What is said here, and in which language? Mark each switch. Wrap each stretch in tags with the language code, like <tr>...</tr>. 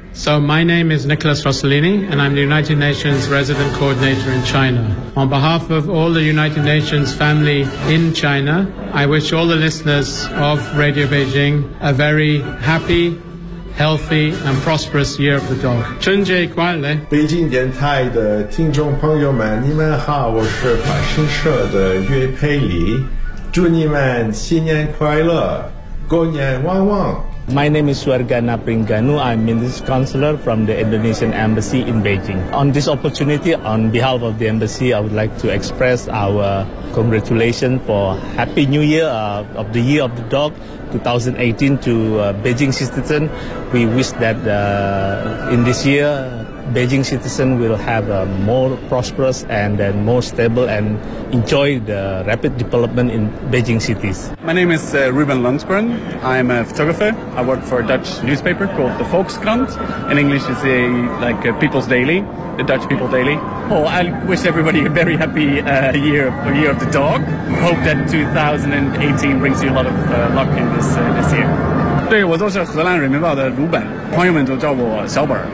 <en>So my name is Nicholas Rossellini, and I'm the United Nations Resident Coordinator in China. On behalf of all the United Nations family in China, I wish all the listeners of Radio Beijing a very happy,healthy and prosperous year of the dog.</en> <zh>春节快乐！北京电台的听众朋友们，你们好，我是法新社的岳佩里，祝你们新年快乐，过年旺旺。</zh> <en>My name is Warga Napringanu. I'm Minister Counselor from the Indonesian Embassy in Beijing. On this opportunity, on behalf of the Embassy, I would like to express our congratulations for Happy New Year of the Year of the Dog 2018 to Beijing citizens. We wish that in this year, Beijing citizens will have a more prosperous and then more stable and enjoy the rapid development in Beijing cities. My name is Ruben Lundgren. I'm a photographer. I work for a Dutch newspaper called the Volkskrant. In English, it's a, like a People's Daily, the Dutch People Daily. Oh, I wish everybody a very happy year of the dog. Hope that 2018 brings you a lot of luck in this year.</en> <zh>对，我都是荷兰人民报的鲁本，朋友们都叫我小本。</zh>